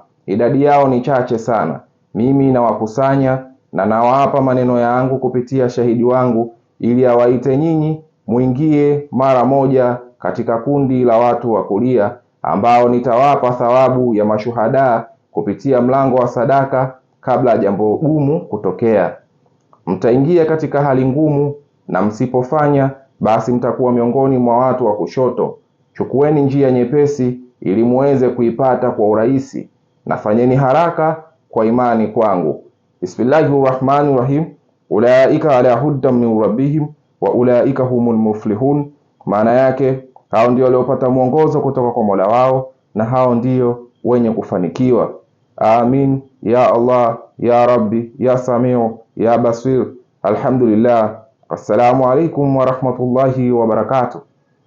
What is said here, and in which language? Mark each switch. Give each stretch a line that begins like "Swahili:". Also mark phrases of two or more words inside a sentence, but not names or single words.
Swahili: Idadi yao ni chache sana. Mimi nawakusanya na nawapa maneno yangu kupitia shahidi wangu, ili awaite nyinyi muingie mara moja katika kundi la watu wa kulia, ambao nitawapa thawabu ya mashuhada kupitia mlango wa sadaka kabla jambo gumu kutokea. Mtaingia katika hali ngumu, na msipofanya basi mtakuwa miongoni mwa watu wa kushoto. Chukueni njia nyepesi ili muweze kuipata kwa urahisi, na fanyeni haraka kwa imani kwangu.
Arabic: بسم الله الرحمن الرحيم. أولئك على هدى من ربهم وأولئك هم المفلحون.
Swahili: Maana yake hao ndio waliopata mwongozo kutoka kwa Mola wao, na hao ndio wenye kufanikiwa.
Arabic: آمين يا الله يا رب يا سميع يا بصير. Alhamdulillah. السلام عليكم ورحمة الله وبركاته.